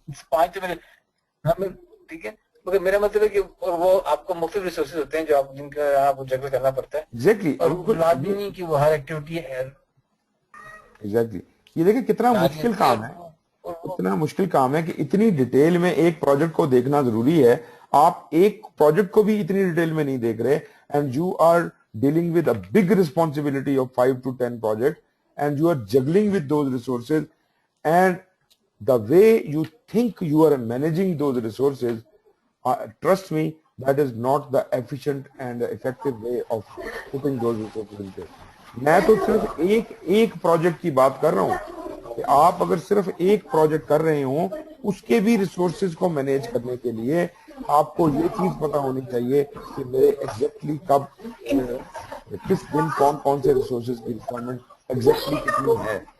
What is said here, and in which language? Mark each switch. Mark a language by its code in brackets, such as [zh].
[ur] 5 تو میرے ٹھیک ہے، مگر میرا مطلب ہے کہ وہ آپ کو مختلف ریسورسز ہوتے ہیں جو آپ جن کا آپ جگہ کرنا پڑتا ہے. ایگزیکٹلی. اور لازمی نہیں کہ وہ ہر ایکٹیویٹی ایگزیکٹلی. یہ دیکھیں کتنا مشکل کام ہے. اتنا مشکل کام ہے کہ اتنی ڈیٹیل میں ایک پروجیکٹ کو دیکھنا ضروری ہے. آپ ایک پروجیکٹ کو بھی اتنی ڈیٹیل میں نہیں دیکھ رہے, [en] And you are dealing with a big responsibility of 5 to 10 projects, and you are juggling with those resources, and the way you think you are managing those resources, trust me, that is not the efficient and effective way of putting those resources into. [ur] میں تو صرف ایک project کی بات کر رہا ہوں کہ آپ اگر صرف ایک پروجیکٹ کر رہے ہوں, اس کے بھی ریسورسز کو مینیج کرنے کے لیے آپ کو یہ چیز پتا ہونی چاہیے کہ میرے ایگزیکٹلی کب کس دن کون سے ریسورسز کی ریکوائرمنٹ ایگزیکٹلی کتنی ہے.